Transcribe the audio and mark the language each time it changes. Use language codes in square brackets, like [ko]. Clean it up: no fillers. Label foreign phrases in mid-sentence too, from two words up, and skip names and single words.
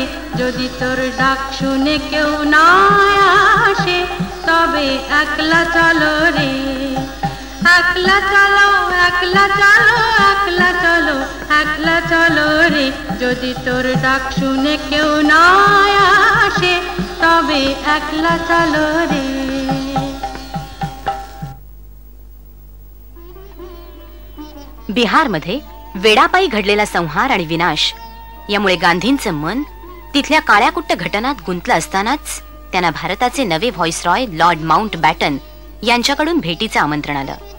[bn] যদি তোর ডাক শুনে কেউ না আসে তবে একলা চলো রে। একলা চলো, একলা চলো, একলা চলো, একলা চলো রে। যদি তোর ডাক শুনে কেউ না আসে তবে একলা চলো রে। [mr] बिहारमध्ये वेडापायी घडलेला संहार आणि विनाश यामुळे गांधींचं मन तिथल्या काळ्याकुट्ट घटनात गुंतलं असतानाच त्यांना भारताचे नवे व्हॉइसरॉय लॉर्ड माउंट बॅटन यांच्याकडून भेटीचं आमंत्रण आलं.